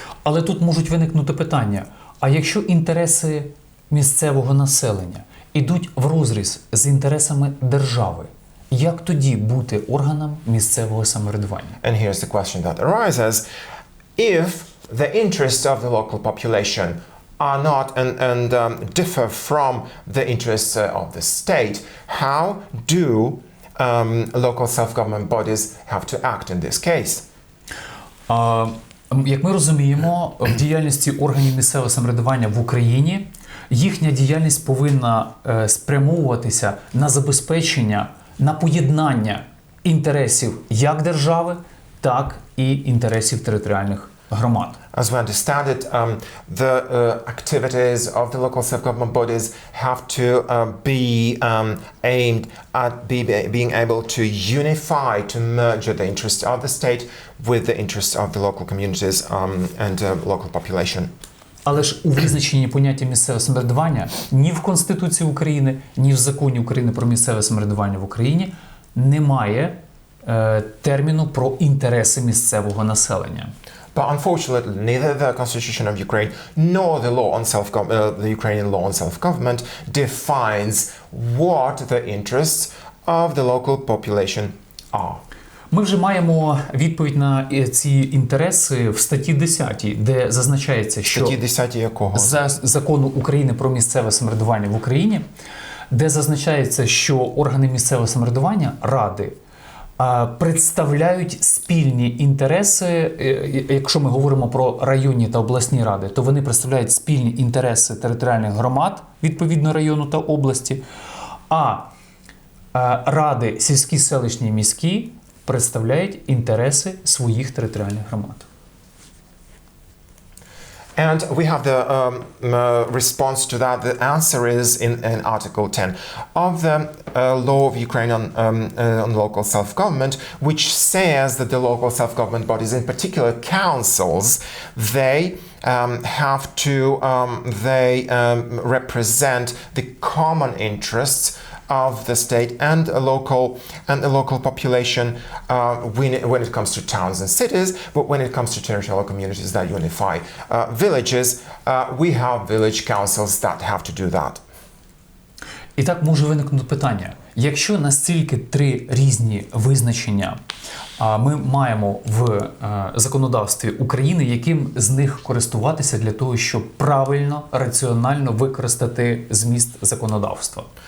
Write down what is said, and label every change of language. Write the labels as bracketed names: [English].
[Ukrainian] Але тут можуть виникнути питання: а якщо інтереси місцевого населення ідуть в розріз з інтересами держави, як тоді бути органом місцевого самоврядування? [English] And here's the question that arises: if the interests of the local population are not and differ from the interests of the state, how do local self-government bodies have to act in this case? [Ukrainian] Як ми розуміємо, в діяльності органів місцевого самоврядування в Україні їхня діяльність повинна спрямовуватися на забезпечення, на поєднання інтересів як держави, так і інтересів територіальних громад. [English] As we understand it, the activities of the local self-government bodies have to be aimed at being able to unify, to merge the interests of the state with the interests of the local communities and local population. [Ukrainian] Але ж у визначенні поняття місцеве самоврядування ні в Конституції України, ні в Законі України про місцеве самоврядування в Україні немає терміну про інтереси місцевого населення. [English] But unfortunately, neither the Constitution of Ukraine nor the law on the Ukrainian law on self-government defines what the interests of the local population are. [Ukrainian] Ми вже маємо відповідь на ці інтереси в статті 10, де зазначається, що Статті 10 якого? Закону України про місцеве самоврядування в Україні, де зазначається, що органи місцевого самоврядування, ради, представляють спільні інтереси. Якщо ми говоримо про районні та обласні ради, то вони представляють спільні інтереси територіальних громад відповідно району та області, а ради сільські, селищні, міські представляють інтереси своїх територіальних громад. [English] And we have the response to that. The answer is in Article 10 of the law of Ukraine on local self-government, which says that the local self-government bodies, in particular councils, they have to represent the common interests of the state and the local population when it comes to towns and cities, but when it comes to territorial communities that unify villages, we have village councils that have to do that. [Ukrainian] І так може виникнути питання. Якщо настільки три різні визначення ми маємо в законодавстві України, яким з них користуватися для того, щоб правильно, раціонально використати зміст законодавства?